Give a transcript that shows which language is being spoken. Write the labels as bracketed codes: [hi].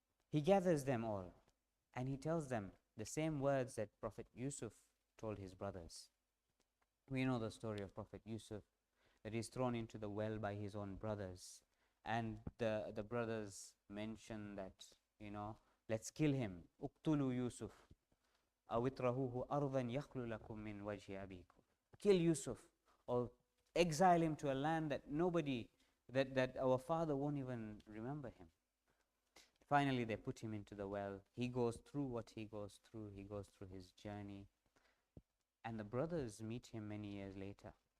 [en] He gathers them all, and he tells them the same words that Prophet Yusuf told his brothers. We know the story of Prophet Yusuf, that he's thrown into the well by his own brothers. And the brothers mention that, let's kill him. [ar] Uqtulu Yusuf. أو اطرحوه أرضا يخل لكم من وجه أبيكم. [en] Kill Yusuf, or exile him to a land that nobody, that our father won't even remember him. Finally, they put him into the well. He goes through what he goes through. He goes through his journey. And the brothers meet him many years later.